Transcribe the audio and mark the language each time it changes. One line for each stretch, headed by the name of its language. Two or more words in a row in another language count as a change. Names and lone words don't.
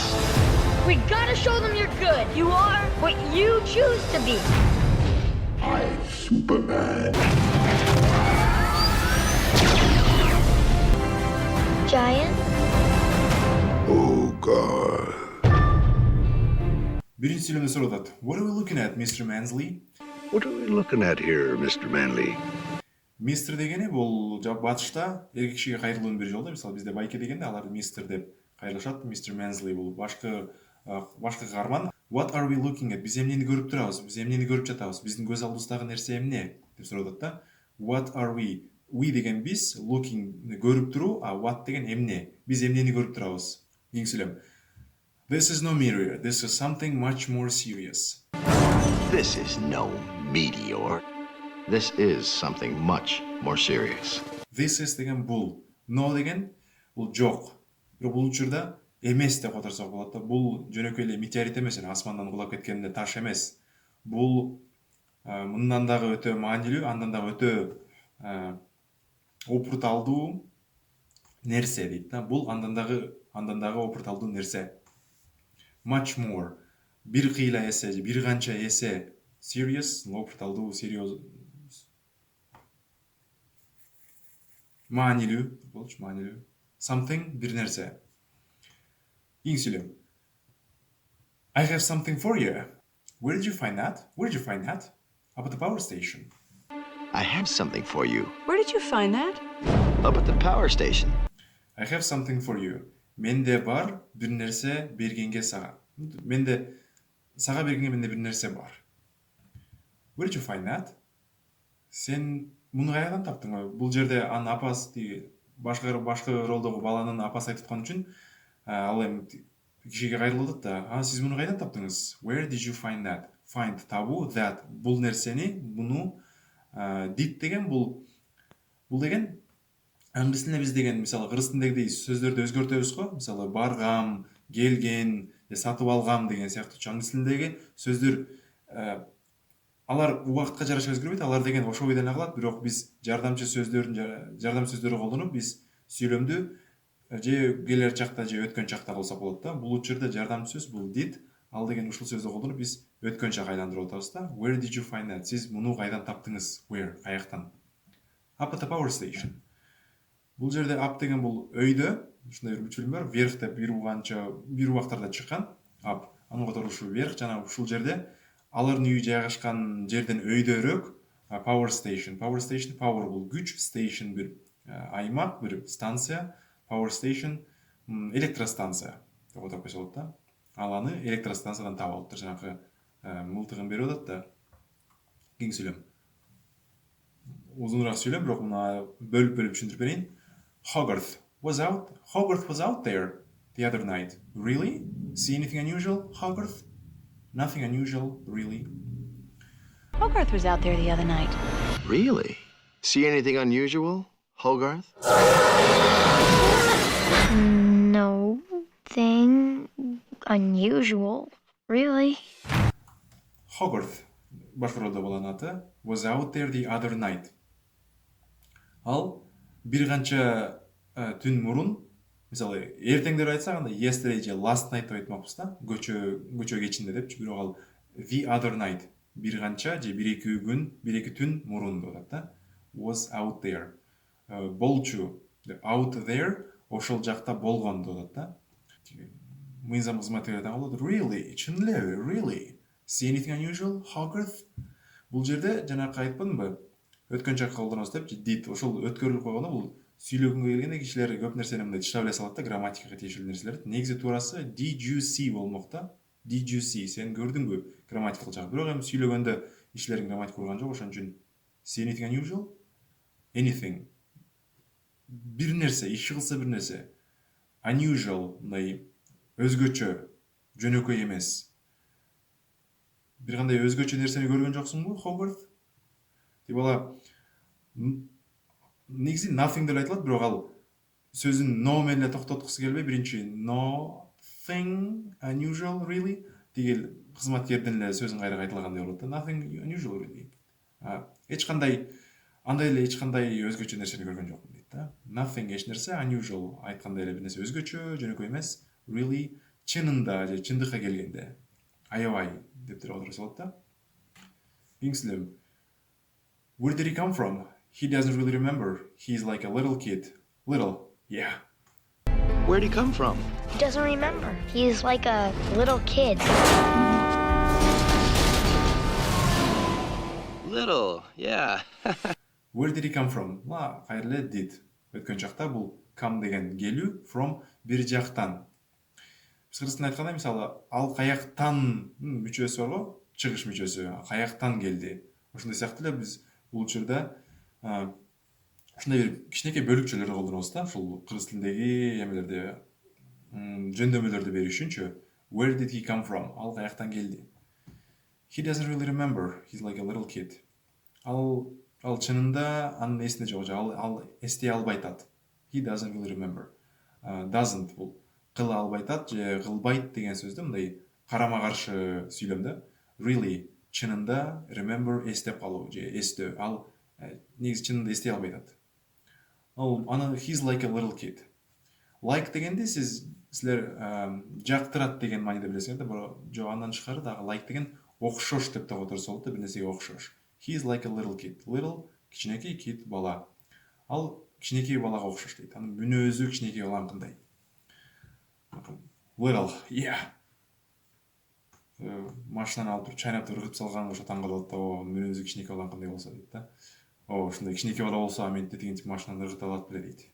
English: We gotta show them you're good. You are what you choose to be. I'm Superman. Giant? Oh, God.
Kyrgyz: Биринчи сүйлөмдө сурап атат.
English: What are we looking at, Mr. Mansley? What are we looking at here, Mr. Manley?
Kyrgyz: Мистер дегени бул батышта эркек кишиге кайрылуунун бир жолу да. Мисалы бизде байке дегенде алар мистер деп кайрылышат. Мистер Mansley бул башкы каарман.
English: What are we looking at?
Kyrgyz: Биз эмнени көрүп турабыз? Биз эмнени көрүп жатабыз? Биздин көз алдыбыздагы нерсе эмне? Деп сурап атат да.
English: What are we? We
Kyrgyz: деген биз, looking көрүп туруу, а what деген эмне? Биз эмнени көрүп турабыз? Кийинки сүйлөм.
English: This is no mirror. This is something much more serious. This is no meteor. This is something much more serious. This is
Kyrgyz: деген бул. No деген бул жок. Бирок бул учурда эмес деп которсок болот да. Бул жөнөкөй эле метеорит эмес, асмандан кулап кеткенде таш эмес. Бул мындан дагы өтө маанилүү, андан дагы өтө опурталдуу нерсе дейт да. Бул андан дагы опурталдуу нерсе.
English: Much more.
Kyrgyz: Бир кыйла эсе, бир канча эсе serious, опурталдуу, серьез. Маанилүү, болчу, маанилүү. Something, бир нерсе. Кийинки сүйлөм.
English: I have something for you. Where did you find that? Where did you find that? Up at the power station. I have something for you. Where did you find that? Up at the power station. I have something for you.
Kyrgyz: Менде бар бир нерсе бергенге сага. Менде сага бергенге менде бир нерсе бар.
English: Where did you find that?
Kyrgyz: Сен муну каядан таптың? Бул жерде анын апасы башкы ролдогу баланын апасы айтып аткан үчүн ал эми кишиге кайрылып атат да. Сиз муну кайдан таптыңыз?
English: Where did you find that? Find
Kyrgyz: табуу, that бул нерсени, муну did деген бул деген англис тилинде биз деген мисалы кыргыз тилиндегидей сөздөрдү өзгөртөбүз го. Мисалы баргам, келген, сатып алгам деген сыяктуу англис тилиндеги сөздөр алар убакытка жараша өзгөрбөйт. Алар деген ошол бойдон эле калат, бирок биз жардамчы сөздөрдү колдонуп биз сүйлөмдү же келер чакта же өткөн чакта кылсак болот да. Бул учурда жардамчы сөз бул did, ал деген ушул сөздү колдонуп биз өткөн чакка айландырып атабыз да.
English: Where did you find that?
Kyrgyz: Сиз муну кайдан таптыңыз? Where? Каяктан?
English: Up at the power station.
Kyrgyz: Бул жерде up деген бул өйдө, ушундай бир мультфильм бар. Вверх деп бир убактарда чыккан. Up. Анын катары ушул вверх жана ушул жерде алардын үйү жайгашкан жерден өйдөрөөк
English: power station. Power station,
Kyrgyz: power бул күч, station бир аймак, бир станция.
English: Power station
Kyrgyz: электростанция деп атап койсо болот да. Ал аны электростанциядан таап алыптыр. Жанагы мылтыгын берип атат да. Кийинки сүйлөм. Узунураак сүйлөм, бирок мына бөлүп түшүндүрүп берейин.
English: Hogarth was out there the other night. Really? See anything unusual, Hogarth? Nothing unusual, really. Hogarth was out there the other night. Really? See anything unusual, Hogarth? Nothing unusual, really. Hogarth,
Kyrgyz: башкы ролдо болгон аты,
English: was out there the other night.
Kyrgyz: Ал бир канча түн мурун Мисалы, ертеңдер айтсақ, анда yesterday же
English: last night
Kyrgyz: деп айтмақпыз да, көчө кечинде депчи, бирок ал
English: the other night,
Kyrgyz: бир канча же бир эки күн, бир эки түн мурун деп атат да.
English: Was out there.
Kyrgyz: Болчу,
English: out there,
Kyrgyz: ошол жакта болгон деп атат да. Мыйзам кызматкерлер таң болот. Really? Чын элеби?
English: Really? See anything unusual, Hogarth?
Kyrgyz: Бул жерде жанакы айтпадымбы? Өткөн жакка колдонобуз депчи, did. Ошол өткөрүлүп койгондо бул сүйлөгөнгө келгенде кишилер көп нерсени мындай тышап эле салат да, грамматикага тиешелүү нерселерди. Негизи туурасы
English: did you see
Kyrgyz: болмок да.
English: Did you see?
Kyrgyz: Сен көрдүңбү? Грамматикалык жагы. Бирок эми сүйлөгөндө кишилердин грамматика урган жок, ошон үчүн
English: see anything unusual?
Kyrgyz: Anything. Бир нерсе, иши кылса бир нерсе. Unusual, мындай өзгөчө, жөнөкөй эмес. Бир кандай өзгөчө нерсени көргөн жоксуңбу, Hogarth? Тип бала негизи nothing деп айтылат, бирок ал сөзүн no менен эле токтоткусу келбей, биринчи
English: nothing unusual really
Kyrgyz: деген кызматкердин эле сөзүн кайра кайталагандай болот да.
English: Nothing unusual really.
Kyrgyz: Эч кандай андай эле эч кандай өзгөчө нерсени көргөн жокмун дейт да. Nothing эч нерсе, unusual айткандай эле бир нерсе өзгөчө, жөнөкөй эмес. Really чынында же чындыкка келгенде. Аябай деп туруп отурса болот да. Кийинкисилем.
English: Where did he come from? He doesn't really remember. He's like a little kid. Little, yeah. Where'd he come from? He doesn't remember. He's like a little kid. Little, yeah. Where did he come from? Кайрыле did.
Kyrgyz: Өткөн жакта бул come деген келүү, from бир жактан. Биз кыргыз тилинде айтканда, мисалы, ал каяктан мүчөсү бар го, чыгыш мүчөсү, каяктан келди. Ошондой сыяктуу эле биз бул учурда ушундай бир кичинекей бөлүкчөлөрдү колдонобуз да, ушул кыргыз тилиндеги эмелерди жөндөмөлөрдү берүү үчүнчү.
English: Where did he come from?
Kyrgyz: Ал каяктан келди.
English: He doesn't really remember. He's like a little kid.
Kyrgyz: Ал чынында анын эсинде жок, же ал эстей албай атат.
English: He doesn't really remember.
Kyrgyz: Doesn't бул кыла албай атат же кылбайт деген сөздү мындай карама каршы сүйлөм да. Really чынында, remember эстеп калуу же эстөө. Ал негизи чынында эстей албай атат. Аны
English: he's like a little kid.
Kyrgyz: Like дегенде силер жактырат деген мааниде билесиңер да, бирок жок, андан тышкары дагы like деген окшош деп да которсо болот да, бир нерсеге окшош.
English: He's like a little kid. Little кичинекей, kid бала.
Kyrgyz: Ал кичинекей балага окшош дейт. Анын мүнөзү кичинекей баланын кандай.
English: Little, yeah.
Kyrgyz: Машинаны алып туруп чайнап ыргытып салган ошо таң калып атат, мүнөзү кичинекей баланын кандай болсо дейт да. Ушундай кичинекей бала болсо, мен деген тип машинаны ыргыта алат беле дейт.